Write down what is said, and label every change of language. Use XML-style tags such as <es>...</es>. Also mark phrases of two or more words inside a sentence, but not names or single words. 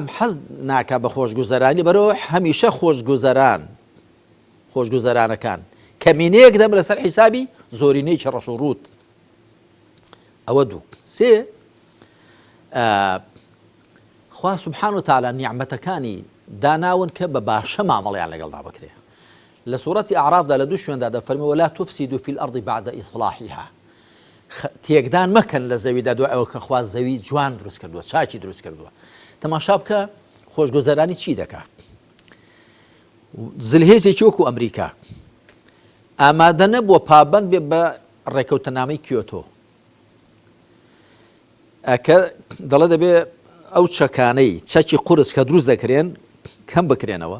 <ckb>حەز ناکا بە خۆشگوزەرانی بەرەوە هەمیشە خۆشگوزەرانەکان کەمینەیەک دەم لەسەر حیسابی زۆرینەی ڕەش و ڕوود ئەوە دوو سێ خوا</ckb> <ar>سوبحانه و تەعالا</ar> <ckb>نیعمەتەکانی داناون کە بە باشە مامەڵیان لەگەڵدا بکرێ لە سوورەتی ئەعرافدا لە دوو شوێندا دەفەرمی</ckb> <ar>ولا تفسدوا في الأرض بعد إصلاحها</ar> <ckb>تێکدان مەکەن لە زەویدا دوای ئەوە کە خوا زەوی جوان دروست کردووە چاکی دروست کردووە تەماشا بکە خۆشگوزەرانی چی دەکات زلهێزێکی وەکو ئەمریکا ئامادە نەبووە پابەند بێ بە ڕێکەوتەنامەی کیۆتۆ ئەکە دەڵێ دەبێ ئەو چەکانەی چەکی قورس کە دروست دەکرێن کەم بکرێنەوە</ckb>